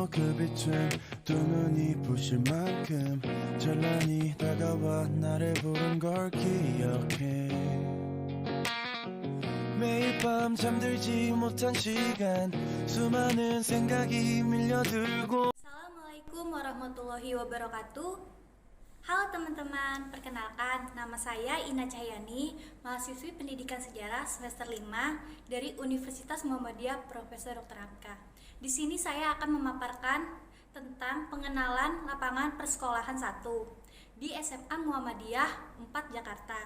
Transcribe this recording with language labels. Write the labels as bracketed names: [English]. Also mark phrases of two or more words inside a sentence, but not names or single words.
[Korean] 그 빛은 두 눈이 부실 만큼 찬란히 다가와 나를 부른 걸 기억해. 매일 밤 잠들지 못한 시간, 수많은 생각이 밀려들고. [Arabic] السلام عليكم ورحمة الله وبركاته. [Indonesian] Halo teman-teman, perkenalkan nama saya Ina Cahyani, mahasiswi Pendidikan Sejarah semester 5 dari Universitas Muhammadiyah Profesor Dr. Hamka. Di sini saya akan memaparkan tentang pengenalan lapangan persekolahan 1 di SMA Muhammadiyah 4 Jakarta.